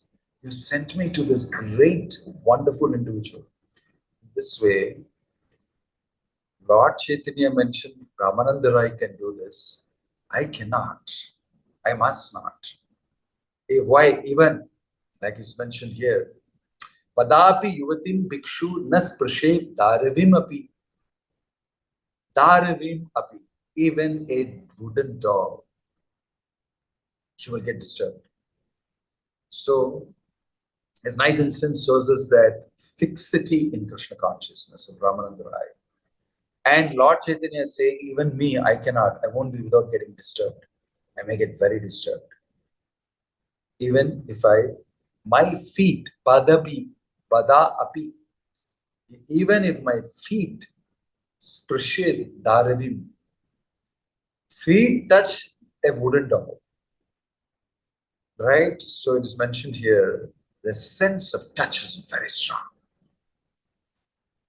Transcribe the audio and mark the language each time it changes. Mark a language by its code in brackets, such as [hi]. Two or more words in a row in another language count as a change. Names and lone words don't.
[en] You sent me to this great, wonderful individual. This way, Lord Chaitanya mentioned Ramananda Rai can do this. I cannot. I must not. Why? Even, like it's mentioned here, [sa] Padapi yuvatim bhikshu nas prashet daravim api. Daravim api. [en] Even a wooden doll, she will get disturbed. So, this nice instance shows us that fixity in Krishna consciousness of Ramananda Rai. And Lord Chaitanya is saying, even me, I cannot. I won't be without getting disturbed. I may get very disturbed. Even if my feet, [sa] padapi, pada api, [en] even if my feet, [sa] sprashed daravim, [en] feet touch a wooden doll. Right? So it is mentioned here, the sense of touch is very strong.